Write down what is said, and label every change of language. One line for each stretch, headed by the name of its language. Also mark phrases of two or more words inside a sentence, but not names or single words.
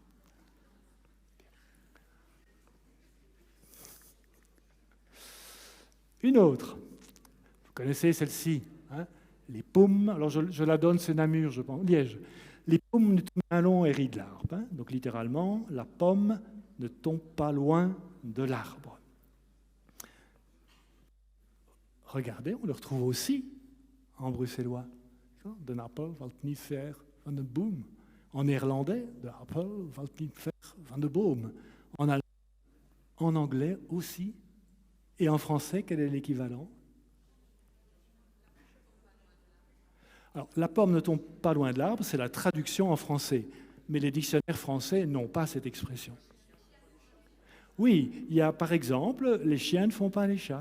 French: Une autre, vous connaissez celle-ci, hein, les pommes, alors je la donne, c'est Namur, je pense, Liège. Les pommes ne tombent pas loin et rient de l'arbre. Hein, donc littéralement, la pomme ne tombe pas loin de l'arbre. Regardez, on le retrouve aussi en bruxellois.
Dutch: De appel valt niet ver van de boom.
French: En néerlandais,
Dutch: de appel valt niet ver van de boom.
French: En anglais aussi. Et en français, quel est l'équivalent? Alors, la pomme ne tombe pas loin de l'arbre, c'est la traduction en français. Mais les dictionnaires français n'ont pas cette expression. Oui, il y a par exemple, les chiens ne font pas les chats.